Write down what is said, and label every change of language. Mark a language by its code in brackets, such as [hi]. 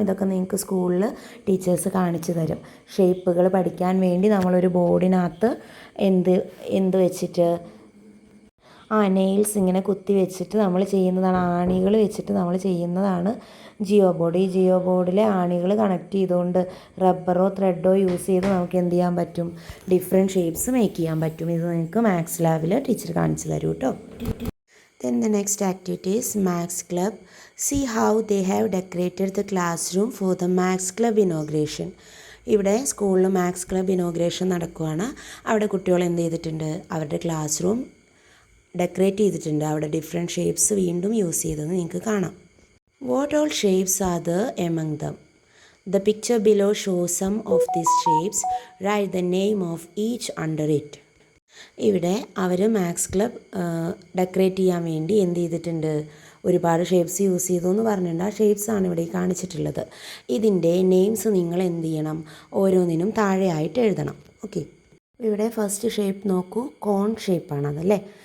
[ml] ഇതൊക്കെ നിങ്ങൾക്ക് സ്കൂളിൽ ടീച്ചേഴ്സ് കാണിച്ചു തരും. ഷേപ്പുകൾ പഠിക്കാൻ വേണ്ടി നമ്മളൊരു ബോർഡിനകത്ത് എന്ത് വെച്ചിട്ട് നെയിൽസ് ഇങ്ങനെ കുത്തി വെച്ചിട്ട് നമ്മൾ ചെയ്യുന്നതാണ്. ആണികൾ വെച്ചിട്ട് നമ്മൾ ചെയ്യുന്നതാണ് ജിയോ ബോർഡ്. ഈ ജിയോ ബോർഡിലെ ആണികൾ കണക്ട് ചെയ്തുകൊണ്ട് റബ്ബറോ ത്രെഡോ യൂസ് ചെയ്ത് നമുക്ക് എന്ത് ചെയ്യാൻ പറ്റും? ഡിഫറെൻറ്റ് ഷേപ്സ് മേക്ക് ചെയ്യാൻ പറ്റും. ഇത് നിങ്ങൾക്ക് മാത്സ് ലാബിൽ ടീച്ചർ കാണിച്ചു തരും കേട്ടോ. [en] Then the next activity is Maths Club. See how they have decorated the classroom for the Maths Club inauguration. [ml] ഇവിടെ സ്കൂളിൽ മാത്സ് ക്ലബ് ഇനോഗ്രേഷൻ നടക്കുകയാണ്. അവിടെ കുട്ടികൾ എന്ത് ചെയ്തിട്ടുണ്ട്? അവരുടെ ക്ലാസ് റൂം ഡെക്കറേറ്റ് ചെയ്തിട്ടുണ്ട്. അവിടെ ഡിഫറെൻറ്റ് ഷേപ്സ് വീണ്ടും യൂസ് ചെയ്തത് നിങ്ങൾക്ക് കാണാം. [en] What all shapes are there among them? The picture below shows some of these shapes. Write the name of each under it. [ml] ഇവിടെ അവർ മാത്സ് ക്ലബ് ഡെക്കറേറ്റ് ചെയ്യാൻ വേണ്ടി എന്ത് ചെയ്തിട്ടുണ്ട്, ഒരുപാട് ഷേപ്സ് യൂസ് ചെയ്തു എന്ന് പറഞ്ഞിട്ടുണ്ട്. ആ ഷേപ്സാണ് ഇവിടെ കാണിച്ചിട്ടുള്ളത്. ഇതിൻ്റെ നെയിംസ് നിങ്ങൾ എന്ത് ചെയ്യണം, ഓരോന്നിനും താഴെയായിട്ട് എഴുതണം. ഓക്കെ, ഇവിടെ ഫസ്റ്റ് ഷേപ്പ് നോക്കൂ, കോൺ ഷേപ്പാണതല്ലേ.